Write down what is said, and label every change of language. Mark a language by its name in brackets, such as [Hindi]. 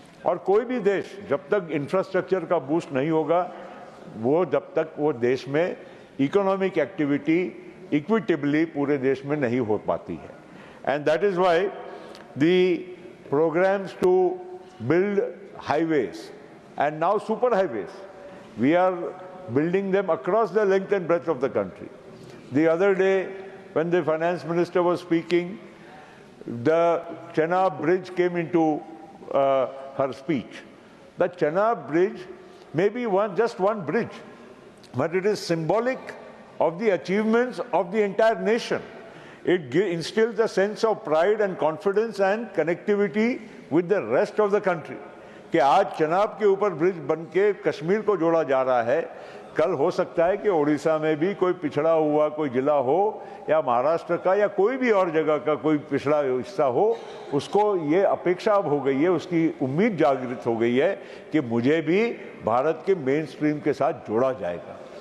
[Hindi] और कोई भी देश जब तक इंफ्रास्ट्रक्चर का बूस्ट नहीं होगा वो जब तक वो देश में इकोनॉमिक एक्टिविटी इक्विटेबली पूरे देश में नहीं हो पाती है। [English] And that is why the programs to build highways and now super highways, we are building them across the length and breadth of the country. The other day, when the finance minister was speaking, the Chenab Bridge came into her speech. The Chenab Bridge may be just one bridge, but it is symbolic of the achievements of the entire nation. It instills a sense of pride and confidence and connectivity with the rest of the country. [Hindi] कि आज चनाब के ऊपर bridge बनके कश्मीर को जोड़ा जा रहा है, कल हो सकता है कि ओडिशा में भी कोई पिछड़ा हुआ कोई जिला हो या महाराष्ट्र का या कोई भी और जगह का कोई पिछड़ा हिस्सा हो, उसको ये अपेक्षा अब हो गई है, उसकी उम्मीद जागृत हो गई है कि मुझे भी भारत के मेन स्ट्रीम के साथ जोड़ा जाएगा।